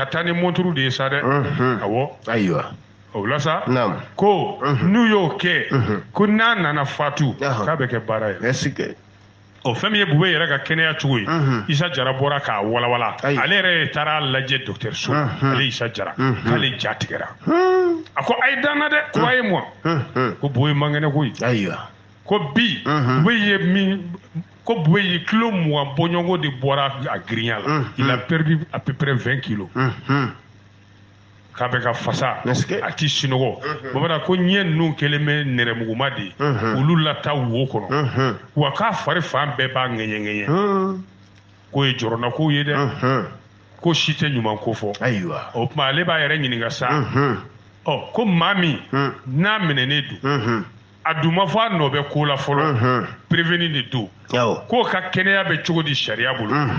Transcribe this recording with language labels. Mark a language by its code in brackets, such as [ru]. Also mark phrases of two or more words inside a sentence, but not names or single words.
[bm] taa ni montre de ye sa dɛ awɔ o la sa ko n'u y'o kɛ ko n'a nana fatu k'a bɛ kɛ baara ye o fɛn min ye Bouye yɛrɛ ka kɛnɛya cogo ye Isa Jara bɔra k'a walawala ale yɛrɛ taara lajɛ dɔgɔtɔrɔso ale Isa Jara k'ale ja tigɛra a ko a ye dan na dɛ [fr] croyez moi [bm] ko Bouye man kɛnɛ koyi ko bi Bouye ye kilo 20 bɔɲɔgɔnko de bɔra a girinya la [fr] il a perdu à peu près 20 kilos [bm] k'a bɛ ka fasa a ti sunɔgɔ Babada ko ɲɛ ninnu kɛlen bɛ nɛrɛmuguma de ye olu la taa wo kɔnɔ wa k'a fari fan bɛɛ b'a ŋɛɲɛ k'o ye jɔrɔna kow ye dɛ ko si tɛ ɲuman ko fɔ o tuma ale b'a yɛrɛ ɲininka sa ko maa min n'a minɛnen don a dun ma fɔ a nɔ bɛ ko la fɔlɔ prévenu de don k'o ka kɛnɛya bɛ cogo di sariya bolo